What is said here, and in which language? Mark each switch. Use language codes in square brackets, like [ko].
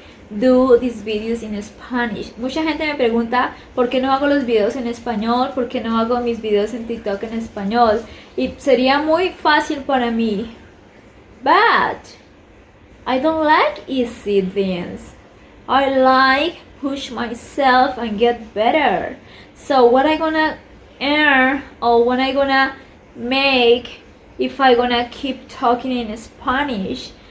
[en] Do these videos in Spanish. [es] Mucha gente me pregunta por qué no hago los videos en español, por qué no hago mis videos en TikTok en español. Y sería muy fácil para mí. [en] But I don't like easy things. I like push myself and get better. So what I gonna earn, or what I gonna make if I gonna keep talking in Spanish?